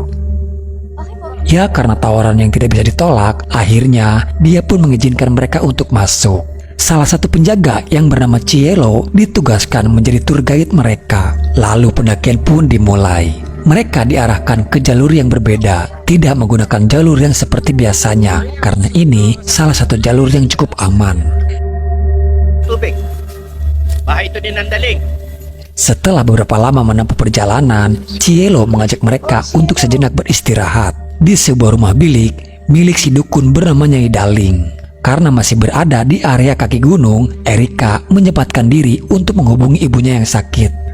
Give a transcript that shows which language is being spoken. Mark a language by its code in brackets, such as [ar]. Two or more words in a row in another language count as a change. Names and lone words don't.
[id] Ya, karena tawaran yang tidak bisa ditolak, akhirnya dia pun mengizinkan mereka untuk masuk. Salah satu penjaga yang bernama Cielo ditugaskan menjadi [en] tour guide [id] mereka. Lalu pendakian pun dimulai. Mereka diarahkan ke jalur yang berbeda, tidak menggunakan jalur yang seperti biasanya, karena ini salah satu jalur yang cukup aman. [tl] Tubig. Bahay ito din ng daling. [id] Setelah beberapa lama menempuh perjalanan, Cielo mengajak mereka untuk sejenak beristirahat di sebuah rumah bilik milik si dukun bernama Nyai Daling. Karena masih berada di area kaki gunung, Erika menyempatkan diri untuk menghubungi ibunya yang sakit.